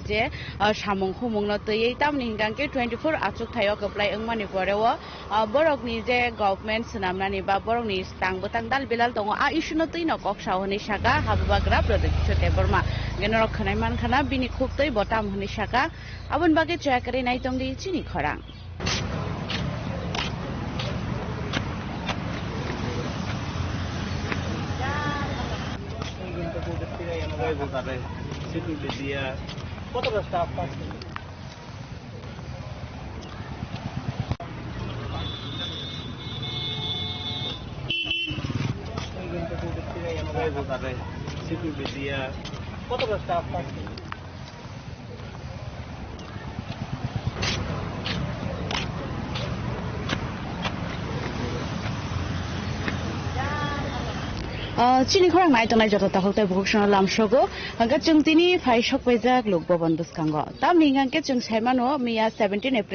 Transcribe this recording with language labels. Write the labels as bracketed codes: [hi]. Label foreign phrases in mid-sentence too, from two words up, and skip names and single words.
[trp] je samung khumung no tei tamni hingangke 24 achuk thayo apply angmani porewo borok ni je government sanamnani ba borok ni stang botang dalbilal tongo a issue no tei no kok sahoni saka habubagra product chote borma genoro khanai man khana bini khub tei botam honi saka abon bage chakari nai tongdi chini khorang. [bn] কতটা স্টাফ আছে কতটা স্টাফ আছে [trp] chini khorang nai tongnai joto takhoktai bhushona lamshogo hangga chungtini phai shokpaijak lok bhaban buskango tamni hingangke chung saimano miya 17 April